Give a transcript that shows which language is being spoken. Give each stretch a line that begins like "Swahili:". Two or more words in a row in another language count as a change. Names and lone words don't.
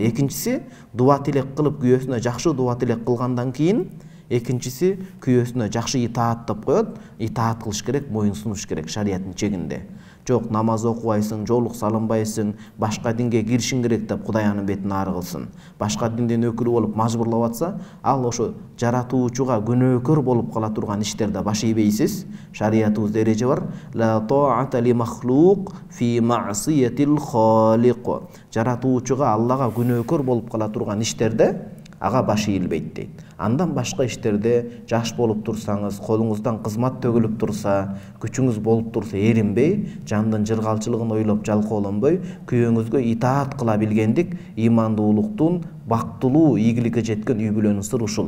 Kyrgyz: Экинчиси, дуа тилек кылып, күйөөсүнө жакшы дуа тилек кылгандан кийин, экинчиси күйөөсүнө жакшы итаат деп коет, итаат кылыш керек, моюн сунуш керек шариаттын чегинде. Жок, намаз окубайсың, жоолук салынбайсың, башка динге киришиң керек деп Кудай анын бетин ары кылсын. Башка динден өкүлү болуп мажбурлап атса, ал ошо жаратуучуга күнөөкөр болуп кала турган иштерде баш ийбейсиз. Шариятыбызда эреже бар:
Arabic: لا طاعة لمخلوق في معصية الخالق.
Kyrgyz: Жаратуучуга, Аллага күнөөкөр болуп кала турган иштерде ага баш ийилбейт дейт. Андан башка иштерде жаш болуп турсаңыз, колуңуздан кызмат төгүлүп турса, күчүңүз болуп турса, эринбей, жандын жыргалчылыгын ойлоп жалкоолонбой, күйөөңүзгө итаат кыла билгендик ыймандуулуктун бактылуу ийгиликке жеткен үй бүлөнүн сыры ушул.